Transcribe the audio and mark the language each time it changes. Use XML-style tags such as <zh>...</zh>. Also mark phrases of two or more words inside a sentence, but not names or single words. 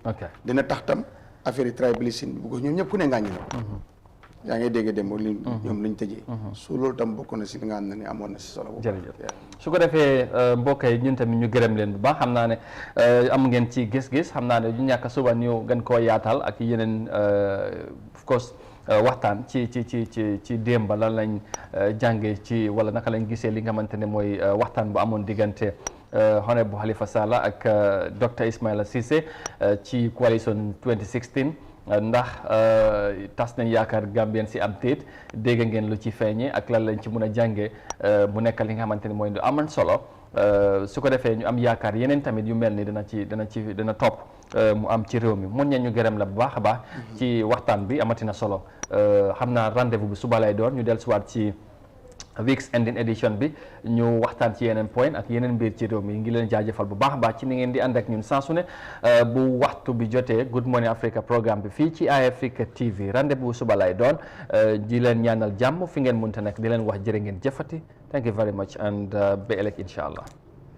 <wo>dina tax tam affaire yi tribalisme bi bu ko ñoom ñëpp ku ne ngaa ñu yaa ngi dégg dem li ñoom liñ tëjee su loolu tam bokk na si li nga xam ne ni amoon na si solo bu jërëjëf su ko defee mbokk yi ñun tamit ñu gërëm leen bu baax xam naa ne am ngeen ci gis-gis xam naa ne ñu ñàkk suba ñu gën koo yaatal ak yeneen</wo> <en>of course</en> <wo>waxtaan ci démba lan lañ jàngee ci wala naka lañ gisee li nga xamante ne mooy waxtaan bu amoon diggante Honorable Halifa Sallah ak Dr Ismaila Ceesay ci coalition 2016 ndax tas nañ yaakaar Gambien si am téet dégg ngeen lu ci feeñee ak lan lañ ci mun a jàngee mu nekk li nga xamante ne mooy lu amoon solo su ko defee ñu am yaakaar yeneen tamit yu mel ni dana topp mu am ci réew mi mun nañ ñu gërëm la bu baax a baax ci waxtaan bi amatina solo xam naa rendez-vous bi suba lay doon ñu dellusiwaat ci</wo> <en>week's ending edition</en> <wo>bi ñu waxtaan ci yeneen point ak yeneen mbir ci réew mi ngi leen jaajëfal bu baax a baax ci ni ngeen di ànd ak ñun saa su ne bu waxtu bi jotee Good Morning Africa programme bi fii ci iAfrica TV rendez-vous suba lay doon di leen ñaanal jàmm fi ngeen mënta nekk di leen wax jërë ngeen jëfati</wo> <en>thank you very much and</en> <wo>ba ëllëg</wo> <ar>إن شاء الله</ar>